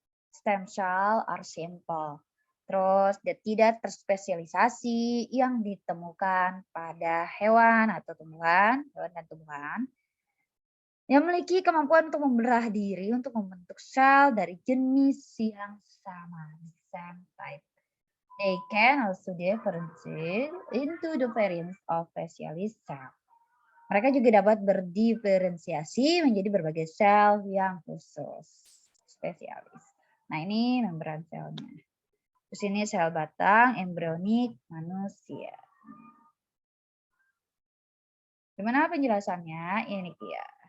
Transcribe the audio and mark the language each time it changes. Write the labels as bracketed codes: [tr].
[en] Stem cell are simple. [id] Terus dia tidak terspesialisasi yang ditemukan pada hewan atau tumbuhan, yang memiliki kemampuan untuk membelah diri untuk membentuk sel dari jenis yang sama, [en] same type. They can also differentiate into the variants of specialist cell. [id] Mereka juga dapat berdiferensiasi menjadi berbagai sel yang khusus, spesialis. Nah, ini membran selnya. Terus ini sel batang embrionik manusia. Gimana penjelasannya? Ini dia.